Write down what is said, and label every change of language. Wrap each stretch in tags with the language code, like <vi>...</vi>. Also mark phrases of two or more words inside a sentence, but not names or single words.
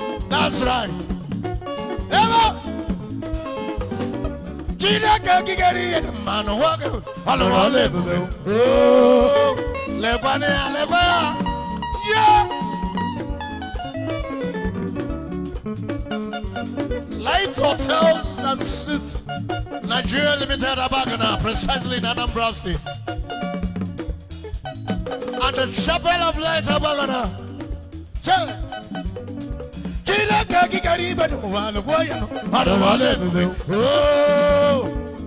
<en>That's right.</en> <ig>Ebe Chineke gigere ihe dị mma n'ụwa gị, ọ lụrụ ọlụ ebube. Oh, lekwanụ ya, lekwa ya.</ig> <en>Yeah. Light Hotels and Suites, Nigeria Limited, Abagana, precisely in Anambra State. At the Chapel of Light, Abagana.</en> <ig>Che. Chineke gị kere ibe n'ụwa, lụkwa ya nụ. Ọ dị mma, ọ dị ebube. Oh.</ig>